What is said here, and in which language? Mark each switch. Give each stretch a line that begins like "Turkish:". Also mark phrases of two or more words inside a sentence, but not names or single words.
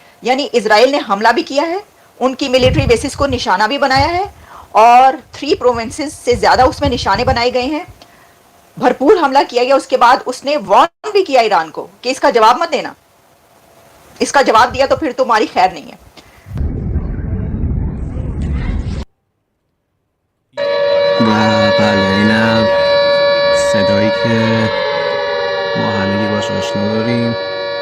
Hindi: यानी इजराइल ने हमला भी किया है, उनकी
English: military bases
Hindi: को निशाना भी बनाया है, और 3 प्रोविंसेस से ज्यादा उसमें निशाने बनाए गए हैं, भरपूर हमला किया गया। उसके बाद उसने वार्न भी किया ईरान को कि इसका जवाब मत देना। इसका जवाब दिया तो फिर तुम्हारी खैर नहीं है।
Persian: و بله اینم صدایی که ما همگی باش آشنا داریم